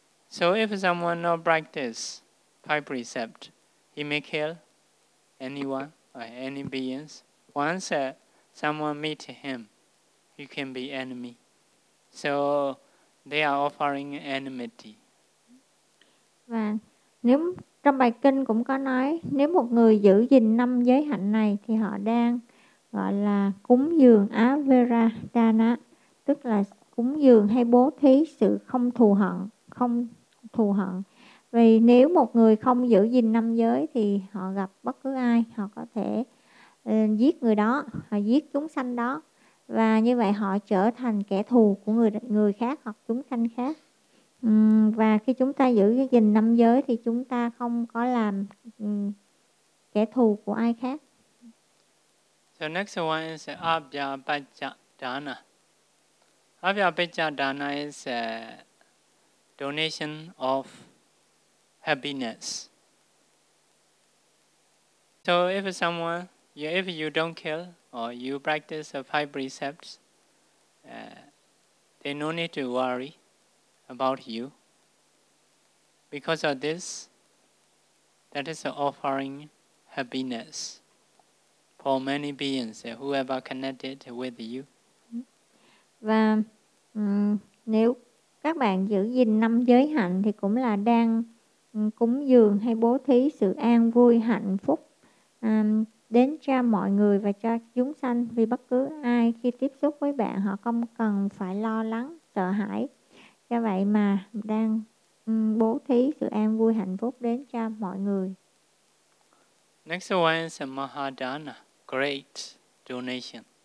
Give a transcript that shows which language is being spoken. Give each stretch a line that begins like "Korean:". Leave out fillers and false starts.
English: So if someone not practice five precept, he may kill anyone or any beings. Once someone meet him, he can be enemy. So they are offering enmity.
Vietnamese: Và nếu trong bài kinh cũng có nói, nếu một người giữ gìn năm giới hạnh này thì họ đang gọi là cúng dường avira dana, tức là cúng dường hay bố thí sự không thù hận, không thù hận. Vì nếu một người không giữ gìn năm giới thì họ gặp bất cứ ai, họ có thể giết người đó, họ giết chúng sanh đó, và như vậy họ trở thành kẻ thù của người khác hoặc chúng sanh khác. Và khi chúng ta giữ gìn năm giới thì chúng ta không có làm kẻ thù của ai khác.
English: The next one is Abhyapaccha Dana. Abhyapaccha Dana is a donation of happiness. So if someone, if you don't kill or you practice the five precepts, they no need to worry about you. Because of this, That is offering happiness for many beings, whoever connected with you.
Vietnamese: Và nếu các bạn giữ gìn năm giới hạnh thì cũng là đang cúng dường hay bố thí sự an vui hạnh phúc đến cho mọi người và cho chúng sanh, vì bất cứ ai khi tiếp xúc với bạn họ không cần phải lo lắng sợ hãi, do vậy mà đang bố thí sự an vui hạnh phúc đến cho mọi người.
English: Next one is Mahadana, great donation.